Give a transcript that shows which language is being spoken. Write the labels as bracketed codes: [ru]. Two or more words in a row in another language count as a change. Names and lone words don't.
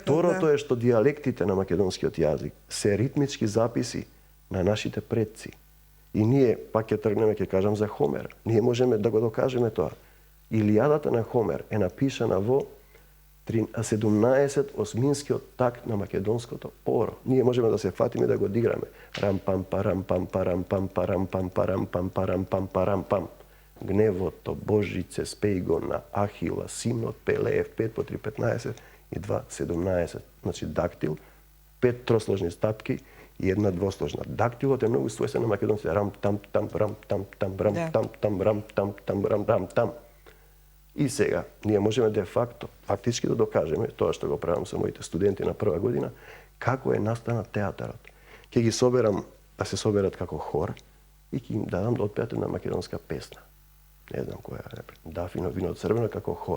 [mk] Второто е што диалектите на македонскиот јазик се ритмички записи на нашите предци. И ние, пак ќе тргнеме, ќе кажам за Хомер. Ние можеме да го докажеме тоа. Илијадата на Хомер е напишана во 17 осминскиот такт на македонското поро. Ние можеме да се фатиме да го диграме. Рам пам парам пам парам пам парам пам парам пам парам пам парам пам. Гневото Божице спеј го на Ахила, синот Пелеев, 5 по 3 15 и 2 17. Значи дактил, 5 тросложни стапки и една двосложна. Дактилот е многу својствен на македонците. Рам там там рам там там рам там там рам там там рам там. И сега, ние можеме [la] de facto, [mk] фактички да докажеме, тоа што го правам со моите студенти на прва година, како е настанат театарот. Ќе ги соберам да се соберат како хор и ќе им дадам да отпеат една македонска песна. Не знам која е, да фино вино црвено како хор.